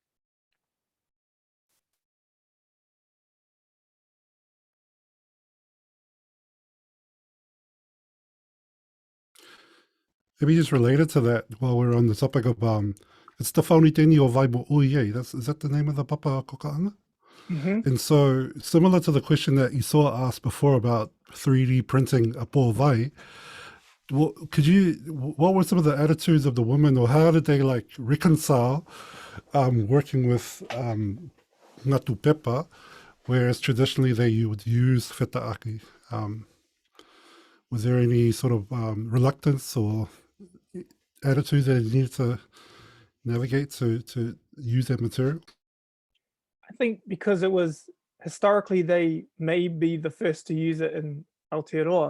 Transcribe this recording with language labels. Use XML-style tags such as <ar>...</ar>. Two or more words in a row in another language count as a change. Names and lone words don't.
<en>Maybe just related to that, while we're on the topic of it's the Whauniteni o Vaibo Uye. Is that the name of the Papakokanga? Mm-hmm. And so, similar to the question that Isoa asked before about 3D printing a po vai, what were some of the attitudes of the women, or how did they like reconcile working with</en> <to>ngatu pepa,</to> <en>whereas traditionally they would use whetaaki? Was there any sort of reluctance or attitudes that you needed to navigate to use that material? I think because it was historically, they may be the first to use it in Aotearoa.</en>